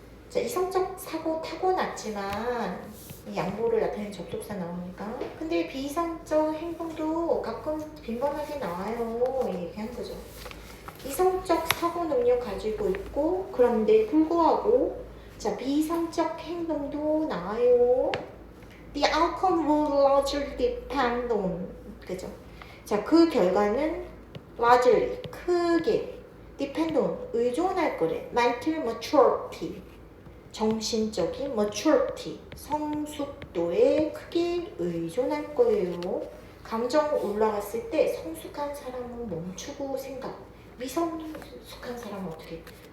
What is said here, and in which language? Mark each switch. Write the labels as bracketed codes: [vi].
[ko] 자, 이성적 사고 타고났지만 양보를 나타내는 접속사 나오니까 근데 비이성적 행동도 가끔 빈번하게 나와요. 얘기하는 거죠. 이성적 사고 능력 가지고 있고 그런데 불구하고 자 비이성적 행동도 나와요. [en] The outcome will largely depend on, [ko] 그죠? 자, 그 결과는 [en] largely, [ko] 크게 [en] depend on, [ko] 의존할 거래. [en] mental maturity, [ko] 정신적인 maturity, 성숙도에 크게 의존할 거예요. 감정 올라갔을 때 성숙한 사람은 멈추고 생각, 미성숙한 사람은 어떻게?